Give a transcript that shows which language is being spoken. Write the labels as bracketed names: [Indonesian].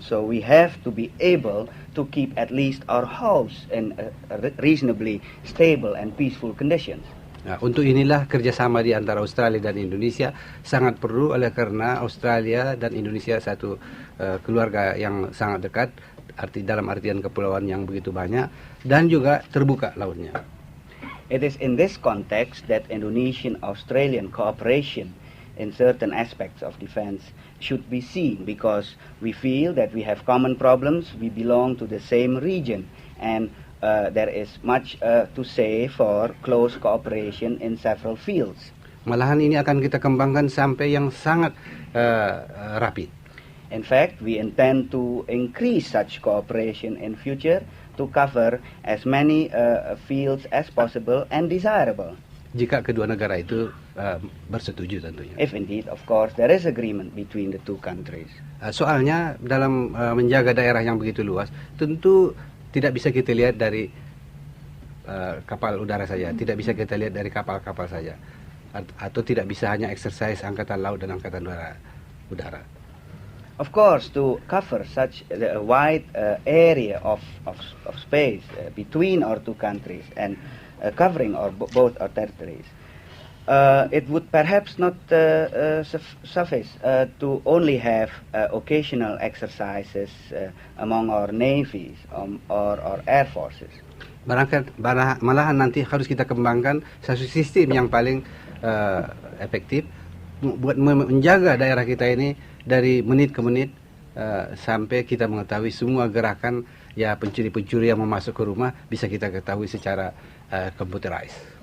[English] So we have to be able to keep at least our house in reasonably stable and peaceful conditions. [Indonesian] Nah, untuk inilah kerjasama di antara Australia dan Indonesia sangat perlu, oleh karena Australia dan Indonesia satu keluarga yang sangat dekat, dalam artian kepulauan yang begitu banyak, dan juga terbuka lautnya. [English] It is in this context that Indonesian-Australian cooperation in certain aspects of defense should be seen, because we feel that we have common problems, we belong to the same region, and there is much to say for close cooperation in several fields. [Indonesian] Malahan ini akan kita kembangkan sampai yang sangat rapid. [English] In fact, we intend to increase such cooperation in future to cover as many fields as possible and desirable. [Indonesian] jika kedua negara itu bersetuju tentunya. [English] If indeed, of course, there is agreement between the two countries. [Indonesian] Soalnya dalam menjaga daerah yang begitu luas, tentu tidak bisa kita lihat dari kapal udara saja, tidak bisa kita lihat dari kapal-kapal saja, atau tidak bisa hanya exercise angkatan laut dan angkatan udara. [English] Of course, to cover such a wide area of space between our two countries and covering both our territories, it would perhaps not suffice to only have occasional exercises among our navies or our air forces. [Indonesian] Malahan nanti harus kita kembangkan satu sistem yang paling efektif buat menjaga daerah kita ini dari menit ke menit sampai kita mengetahui semua gerakan ya pencuri-pencuri yang mau masuk ke rumah bisa kita ketahui secara computerized.